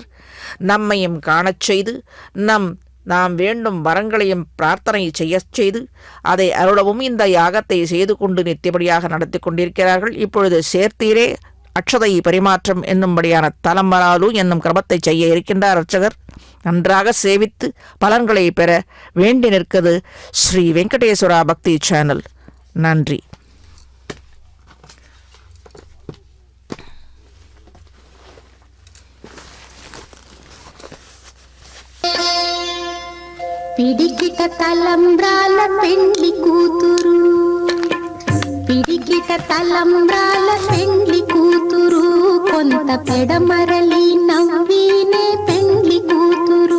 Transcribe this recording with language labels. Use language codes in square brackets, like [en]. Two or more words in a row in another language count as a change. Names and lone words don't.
[ta] நம்மையும் காணச் செய்து நாம் வேண்டும் வரங்களையும் பிரார்த்தனை செய்ய செய்து அதை அருளவும் இந்த யாகத்தை செய்து கொண்டு நித்தியபடியாக நடத்தி கொண்டிருக்கிறார்கள். இப்பொழுது சேர்த்தீரே அக்ஷதை பரிமாற்றம் என்னும்படியான தலம்பராலு என்னும் கிரமத்தை செய்ய இருக்கின்றார் அர்ச்சகர். நன்றாக சேவித்து பலன்களை பெற வேண்டி நிற்கிறது ஸ்ரீ வெங்கடேஸ்வரா பக்தி சேனல். நன்றி. [te] పిడికిట తలంబ్రాల పెండ్లి కూతురు, పిడికిట తలంబ్రాల పెండ్లి కూతురు, కొంత పెడమరలి నవ్వినే పెండ్లి కూతురు.